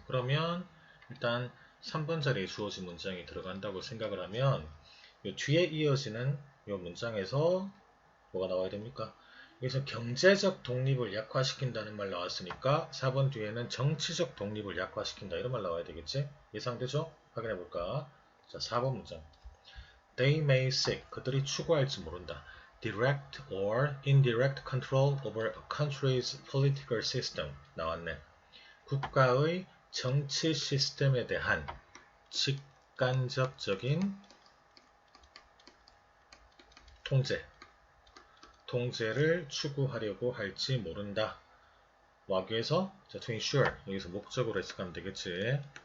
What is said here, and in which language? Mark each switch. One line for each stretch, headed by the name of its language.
Korean: 그러면 일단 3번 자리에 주어진 문장이 들어간다고 생각을 하면 이 뒤에 이어지는 이 문장에서 뭐가 나와야 됩니까? 여기서 경제적 독립을 약화시킨다는 말 나왔으니까 4번 뒤에는 정치적 독립을 약화시킨다 이런 말 나와야 되겠지? 예상되죠? 확인해 볼까? 자, 4번 문장.
English: They may seek, 그들이 추구할지 모른다. Direct or indirect control over a country's political system.
Korean: 나왔네. 국가의 정치 시스템에 대한 직간접적인 통제를 추구하려고 할지 모른다. 와규에서 to ensure, 여기서 목적으로 해석하면 되겠지.